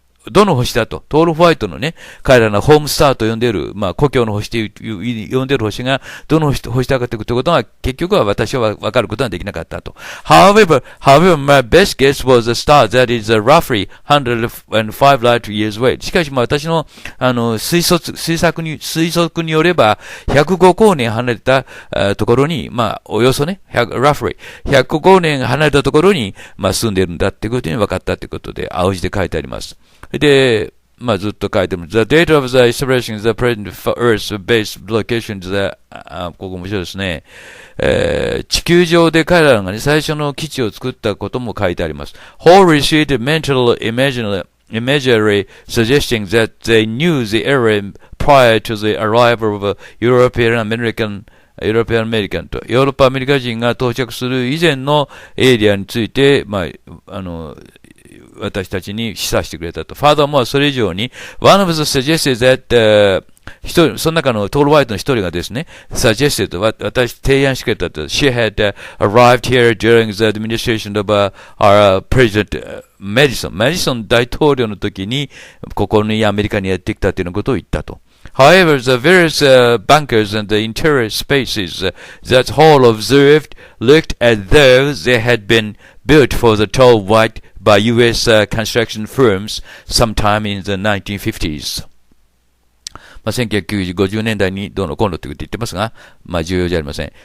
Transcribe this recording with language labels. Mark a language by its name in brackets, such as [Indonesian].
[Japanese] どの星だと、トールホワイトのね、彼らのホームスターと呼んでいる、まあ、故郷の星と呼んでいる星が、どの星だかということは、結局は私は分かることができなかったと。 [English] However, my best guess was a star that is roughly 105 light years away. [Japanese] しかし、まあ、私の、推測によれば、105光年離れたところに、まあ、およそね、roughly 105光年離れたところに、まあ、住んでいるんだっていうことに分かったということで、青字で書いてあります。で、まあずっと書いてます。 [English] The date of the establishing the present Earth-based location is the、 [Japanese] ここ面白いですね。地球上で彼らがね、最初の基地を作ったことも書いてあります。 [English] Hall received mental imagery suggesting that they knew the area prior to the arrival of European American と、 [Japanese] ヨーロッパアメリカ人が到着する以前のエリアについて、まあ、私たちに示唆してくれたと。 [English] Furthermore、 [Japanese] それ以上に、 [English] one of the suggested that、 [Japanese] その中のトール・ホワイトの一人がですね、 [English] suggested、 [Japanese] 提案してくれたと。 [English] She had、arrived here during the administration of our President、 [Japanese] マディソン大統領の時に、ここにアメリカにやってきたというようなことを言ったと。 [English] However, the various bunkers and the interior spaces that Hall observed looked as though they had been built for the tall white by U.S. construction firms sometime in the 1950s. [Japanese] まあ、1950年代にどうのこうのということ言ってますが、まあ重要じゃありません。